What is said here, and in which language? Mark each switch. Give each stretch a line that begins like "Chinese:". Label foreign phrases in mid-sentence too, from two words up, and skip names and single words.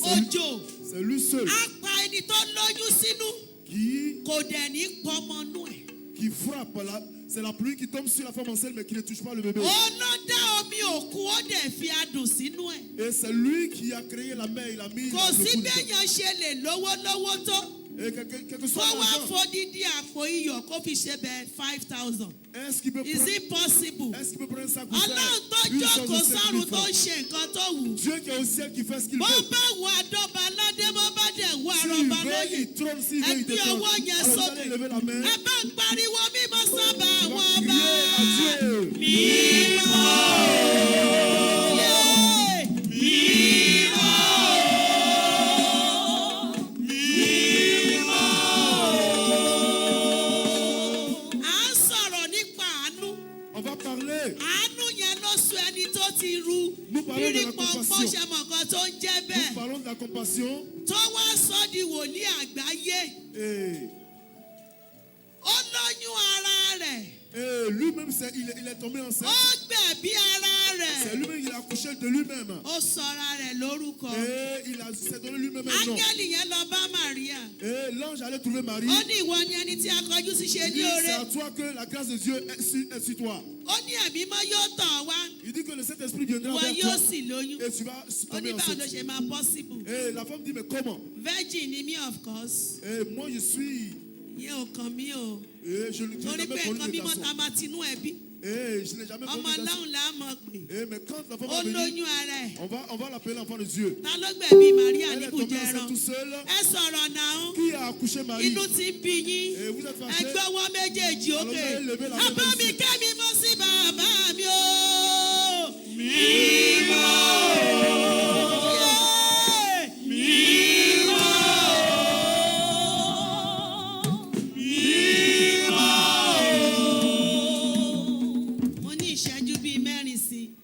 Yoruba: ṣojo.
French: C'est lui seul
Yoruba: Á pa ẹni tó lóyún sínú.
French: qui
Yoruba: Kò dẹ̀ ní pọmọ nú ẹ̀.
French: frappe. C'est la pluie qui tombe sur la femme enceinte mais qui ne touche pas le bébé.
Yoruba: Ó ló dá omi òkun ó dẹ̀ fi adùn sínú ẹ̀.
French: Et c'est lui qui a créé la mer, il a mis
Yoruba: Kò
French: le
Yoruba: sí
French: goût dedans.
Yoruba: béèyàn ṣe lè lówó tó.
French: Et quel que
Yoruba: Kó
French: soit
Yoruba: wá
French: l'argent,
Yoruba: fódìdí àpò iyọ̀ kó fi ṣe bẹ́ẹ̀ 5,000.
French: est-ce qu'il peut
English: Is
French: prendre,
English: it possible?
French: est-ce qu'il peut prendre ça pour
Yoruba: Ọlọ́run tó
French: faire une chose
Yoruba: jókòó
French: de 5
Yoruba: sọ́run
French: 000
Yoruba: tó
French: francs?
Yoruba: ń ṣe nǹkan tó wù.
French: Dieu qui est au ciel qui fait ce qu'il
Yoruba: Bó
French: veut.
Yoruba: bá wù àdọ́ba aládé bó bá dẹ̀ wù
French: S'il
Yoruba: àrọ̀bà
French: veut,
Yoruba: lóyè.
French: il trône, s'il veut, il
Yoruba: Ẹ gbé
French: détrône.
Yoruba: ọwọ́ yẹn
French: Alors vous
Yoruba: sókè.
French: allez lever la main.
Yoruba: Ẹ bá ń pariwo mímọ́ sábà
French: On
Yoruba: àwọn
French: va
Yoruba: ọba.
French: crier à Dieu.
Yoruba: Mímọ́. Yeah. Mímọ́. À ń sọ̀rọ̀ nípa àánú.
French: On va parler.
Yoruba: Àánú yẹn ló sọ ẹni tó ti ru.
French: Nous parlons de la
Yoruba: Rírí pọ̀npọ́n
French: compassion.
Yoruba: ṣe mọ̀ nǹkan tó ń jẹ́
French: Nous
Yoruba: bẹ́ẹ̀.
French: parlons de la compassion.
Yoruba: Tó wá sọ di wòlíì àgbáyé.
French: Et
Yoruba: Ó lóyún ara rẹ̀.
French: lui-même, il est tombé enceinte.
Yoruba: Ó gbẹ̀bí ara
French: C'est
Yoruba: rẹ̀.
French: lui-même, il a accouché de lui-même.
Yoruba: Ó sọra rẹ̀ lórúkọ.
French: Et il s'est donné lui-même un nom.
Yoruba: Áńgẹ́lì yẹn lọ bá Màríà.
French: Et l'ange allait trouver Marie.
Yoruba: Ó ní ìwọ ni ẹni tí a kọjú sí ṣe
French: Il
Yoruba: ní
French: dit,
Yoruba: oore.
French: c'est à toi que la grâce de Dieu est sur toi.
Yoruba: Ó ní ẹ̀mí mọ́ yóò tọ̀ ọ́ wá.
French: Il dit que le Saint-Esprit viendra
Yoruba: Ìwọ
French: vers
Yoruba: yóò
French: toi
Yoruba: sì lóyún.
French: et tu vas
Yoruba: Ó ní
French: tomber
Yoruba: báwo ló
French: enceinte.
Yoruba: ṣe máa possible.
French: Et la femme dit, mais comment?
Yoruba: Virgin ni mí
English: of course.
French: Et moi, je suis...
Yoruba: Ìyẹn ò kàn mí o.
French: Et je n'ai
Yoruba: Torí
French: jamais
Yoruba: pé
French: connu
Yoruba: nǹkan
French: de
Yoruba: mímọ́
French: garçon.
Yoruba: ta máa tinú ẹbí.
French: Et je n'ai jamais connu
Yoruba: Ọmọ
French: de garçon.
Yoruba: Ọlọ́run là á mọ̀ pé.
French: Et mais quand la femme
Yoruba: Ó
French: va venir,
Yoruba: lóyún ara ẹ̀.
French: on va l'appeler l'enfant de Dieu.
Yoruba: Ta ló gbẹ̀bí Màríà
French: Elle
Yoruba: ní
French: est tombée
Yoruba: Kùjẹ́rán?
French: enceinte tout seul.
Yoruba: Ẹ sọ̀rọ̀ náà.
French: Qui a accouché Marie?
Yoruba: Inú ti ń bí yín.
French: Et vous êtes
Yoruba: Ẹ
French: fâchés?
Yoruba: gbé ọwọ́ méjèèjì
French: Alors,
Yoruba: òkè.
French: vous allez lever la main
Yoruba: Bàbá mi
French: ici.
Yoruba: kẹ́mi mọ́ sí bàbá mi o. Mímọ́. Mo ní ìṣẹ́jú bíi mẹ́rin sí i.